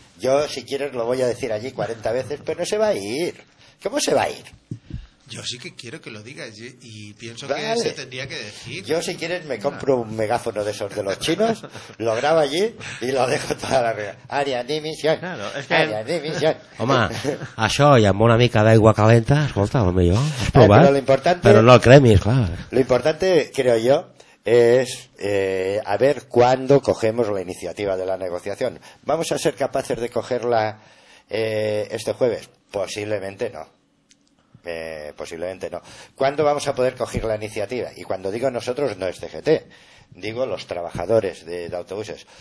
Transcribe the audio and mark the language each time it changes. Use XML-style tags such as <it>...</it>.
<es>Yo, si quieres, lo voy a decir allí 40 veces, pero no se va a ir. ¿Cómo se va a ir? Yo sí que quiero que lo digas y pienso que se tendría que decir. Yo, si quieres, me compro un megáfono de esos de los chinos, lo grabo allí y lo dejo toda la vida. Aria, dimisión. Aria, dimisión.</es> <ca>Home, això i amb una mica d'aigua calenta, escolta, a lo millor, has provat. Però l'important... Però no el cremis, clar.</ca> <es>Lo importante, creo yo, es a ver cuándo cogemos la iniciativa de la negociación. ¿Vamos a ser capaces de cogerla este jueves? Posiblemente no. Posiblemente no. ¿Cuándo vamos a poder coger la iniciativa? Y cuando digo nosotros, no es CGT, digo los trabajadores de autobuses.</es>